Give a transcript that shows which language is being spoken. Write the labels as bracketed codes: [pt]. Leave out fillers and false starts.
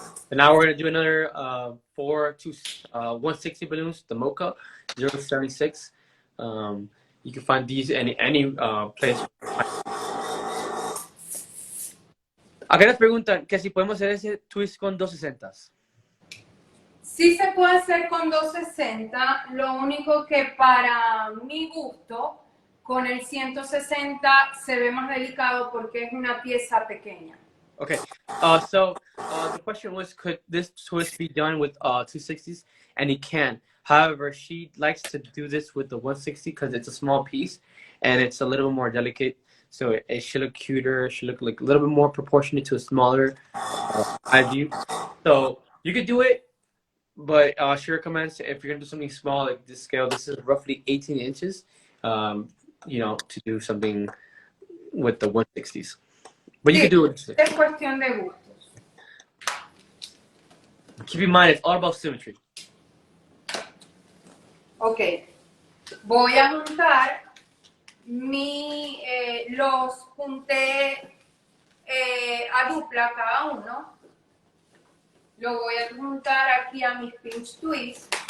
[en] And now we're going to do another 160 balloons, the Mocha 076. You can find these in any place. [es] Acá nos preguntan que si podemos hacer ese twist con 260. Sí se puede hacer con 260, lo único que para mi gusto, con el 160 se ve más delicado porque es una pieza pequeña. [en] Okay, so the question was, could this twist be done with 260s? And it can. However, she likes to do this with the 160 because it's a small piece and it's a little bit more delicate. So it should look cuter. It should look like a little bit more proportionate to a smaller eye view. So you could do it, but she recommends if you're gonna do something small like this scale, this is roughly 18 inches. You know, to do something with the 160s. But you [es] Sí, [en] can do it. [es] es cuestión de gustos. [en] Keep in mind, it's all about symmetry. [es] Ok, voy a juntar los junté a dupla cada uno. Lo voy a juntar aquí a mis pinch twists.